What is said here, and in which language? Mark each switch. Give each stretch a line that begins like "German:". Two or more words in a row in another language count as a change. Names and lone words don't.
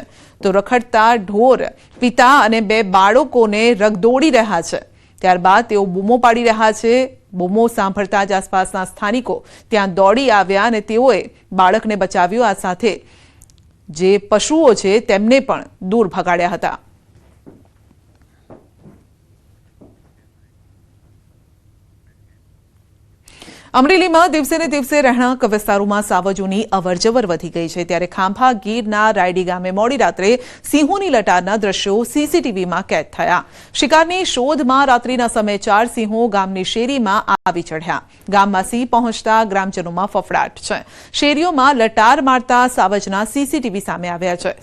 Gujarati: તો રખડતા ઢોર પિતા અને 2 બાળકોને રગદોડી રહ્યા છે। ત્યારબાદ તેઓ બૂમો પાડી રહ્યા છે। બૂમો સાંભળતા જ આસપાસના સ્થાનિકો ત્યાં દોડી આવ્યા અને તેઓએ બાળકને બચાવ્યું। આ સાથે જે પશુઓ છે તેમને પણ દૂર ભગાડ્યા હતા। અમરેલીમાં દિવસે ને દિવસે રહેણાંક વિસ્તારોમાં સાવજોની અવરજવર વધી ગઈ છે। ત્યારે ખાંભા ગીરના રાયડી ગામે મોડી રાત્રે સિંહોની લટારના દ્રશ્યો સીસીટીવીમાં કેદ થયા। શિકારની શોધમાં રાત્રિના સમયે 4 સિંહો ગામની શેરીમાં આવી ચઢ્યા। ગામમાં સિંહ પહોંચતા ગ્રામજનોમાં ફફડાટ છે। શેરીઓમાં લટાર મારતા સાવજના સીસીટીવી સામે આવ્યા છે।